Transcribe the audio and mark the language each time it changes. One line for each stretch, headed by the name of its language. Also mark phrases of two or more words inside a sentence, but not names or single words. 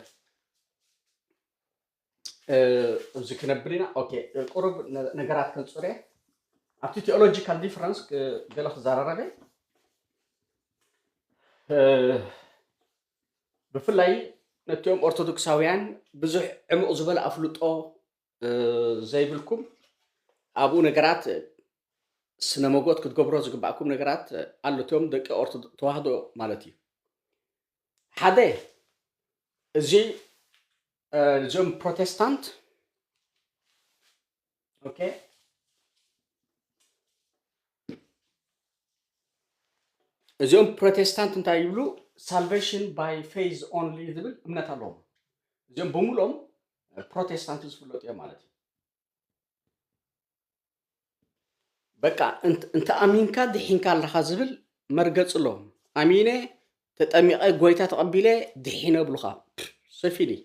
Tigrinya: እዚ ክነብር ኢና ኦኬ ቁሩብ ነገራት ከንፅር እየ ኣብቲ
English: theological difference
Tigrinya: ገለ ክዘራረበ ብፍላይ ነቲኦም ኦርቶዶክሳውያን ብዙሕ ዕሙቕ ዝበለ ኣፍልጦ ዘይብልኩም ኣብኡ ነገራት ስነ መጎት ክትገብሮ ዝግባእኩም ነገራት ኣሎ እቲኦም ደቂ ተዋህዶ ማለት እዩ ሓደ እዚኦም ፕሮቴስታንት ኦኬ እዚኦም ፕሮቴስታንት እንታይ ይብሉ
English: salvation by faith only
Tigrinya: ዝብል እምነት ኣለዎም እዚኦም ብምሎም ፕሮቴስታንት ዝፍለጡ እዮም ማለት እዩ በቃ እንተ ኣሚንካ ድሒንካ ኣለኻ ዝብል መርገፅ ኣለዎም ኣሚነ ተጠሚቐ ጎይታ ተቐቢለ ድሒነ ብሉኻ ሰፊኒ